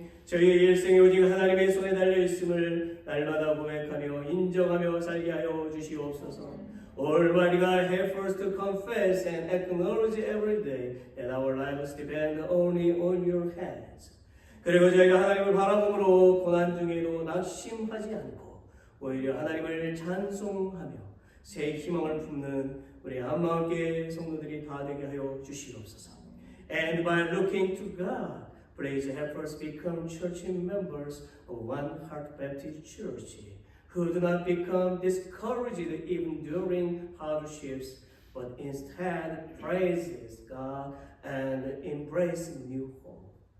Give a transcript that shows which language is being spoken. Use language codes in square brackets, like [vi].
[ko] 저희의 일생이 오직 하나님의 손에 달려 있음을 날마다 고백하며 인정하며 살게 하여 주시옵소서. [en] Almighty God, help us to confess and acknowledge every day that our lives depend only on your hands. [ko] 그리고 저희가 하나님을 바라봄으로 고난 중에도 낙심하지 않고 오히려 하나님을 찬송하며 새 희망을 품는 우리 한마음교회 성도들이 다 되게 하여 주시옵소서. [en] And by looking to God, please help us become church members of One Heart Baptist Church, who do not become discouraged even during hardships, but instead praises God and embrace new hope.